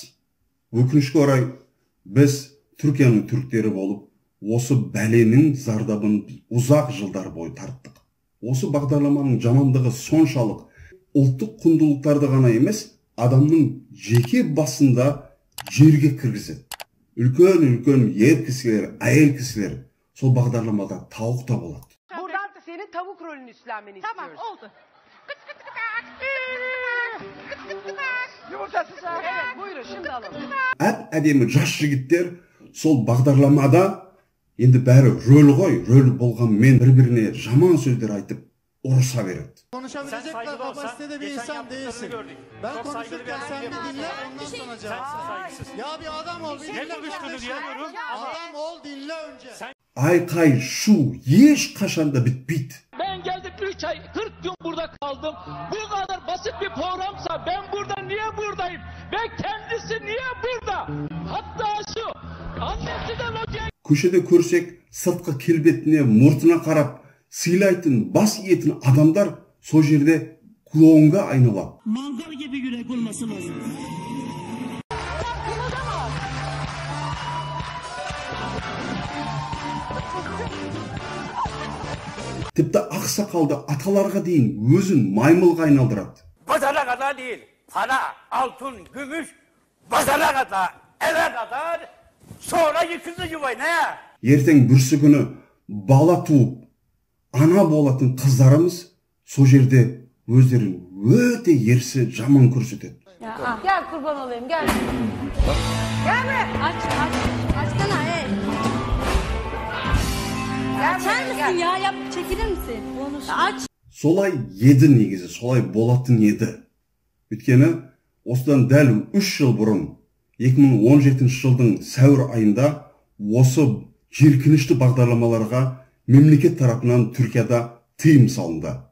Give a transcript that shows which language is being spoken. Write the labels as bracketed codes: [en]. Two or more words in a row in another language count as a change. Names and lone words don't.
[kk] Өкінішке орай, біз Түркияның түріктері болып, осы бәленің зардабын ұзақ жылдар бойы тарттық. Осы бағдарламаның жамандығы соншалық ұлттық құндылықтарды ғана емес, адамның жеке басында жерге кіргізеді. Үлкен ер кісілер, әйел кісілер сол бағдарламада тауық та болады. [tr] Buradan da senin tavuk rolünü üstlenmeni istiyoruz. Tamam, oldu. Kıt kıt kıtak. Kıt kıt kıtak. Yumurtası sağ. Evet, buyurun şimdi alalım. [kk] Әдемі жас жігіттер сол бағдарламада енді бәрі рөл ғой, рөл болған мен бір-біріне жаман сөздер айтып ұрыса береді. [tr] Konuşabilecek kapasitede bir insan değilsin. Ben konuşurken sen bir dinle, ondan sonra cevap. Ya bir adam ol, bir dinle kardeşim. Adam ol, dinle önce. Айқай шу еш қашанда bitmейді. Ben geldim 3 ay 40 gün burada kaldım. Bu kadar basit bir programsa ben burada niye buradayım? Ve kendisi niye burada? Hatta şu annesinden hocaya [kk] Көшеде көрсек, сыртқы келбетіне, мұртына қарап, сыйлайтын, бас иетін адамдар сол жерде клоунға айналады. [tr] Mangal gibi yürek olması lazım. [kk] Tіпті ақсақалды аталарға дейін өзін маймылға айналдырады. [tr] Pazara kadar değil, para, altın, gümüş, pazara kadar, eve kadar, sonra yıkıldı yuvayı, ne? [kk] Ертең бүрсі күні бала туып, ана болатын қыздарымыз сол жерде өздерін өте ерсі жаман көрсетеді. [tr] Gel kurban olayım, gel. Gel buraya. Açsana, Açar mısın ya? Yap, çekilir misin? Aç. [kk] Солай еді негізі, солай болатын еді. Өйткені осыдан дәл 3 жыл бұрын, 2017 жылдың сәуір айында осы жиіркенішті бағдарламаларға мемлекет тарапынан Түркияда тыйым салынды.